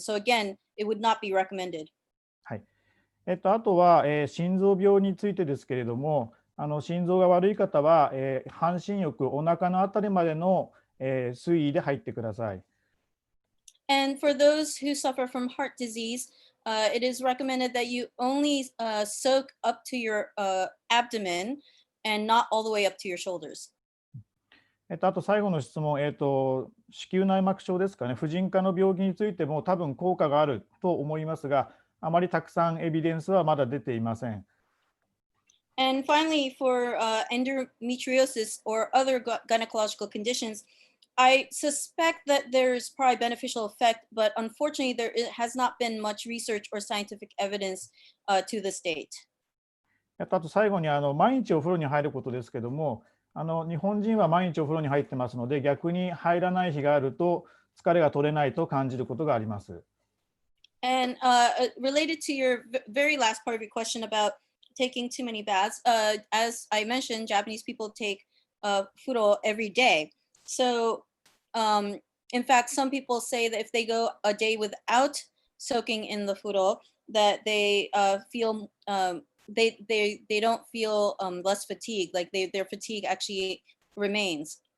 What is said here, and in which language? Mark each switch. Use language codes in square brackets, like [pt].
[en] So again, it would not be recommended. [ja] はい。あとは、心臓病についてですけれども、心臓が悪い方は、半身浴、お腹のあたりまでの、水位で入ってください。 [en] And for those who suffer from heart disease, it is recommended that you only soak up to your abdomen and not all the way up to your shoulders. [ja] あと最後の質問、子宮内膜症ですかね、婦人科の病気についても多分効果があると思いますが、あまりたくさんエビデンスはまだ出ていません。 [en] And finally, for endometriosis or other gynecological conditions, I suspect that there's probably beneficial effect, but unfortunately, there has not been much research or scientific evidence to this date. [ja] あと最後に毎日お風呂に入ることですけども、日本人は毎日お風呂に入ってますので、逆に入らない日があると疲れが取れないと感じることがあります。 [en] And related to your very last part of your question about taking too many baths, as I mentioned, Japanese people take furo every day. So, in fact, some people say that if they go a day without soaking in the furo, that they feel they don't feel less fatigued, like their fatigue actually remains.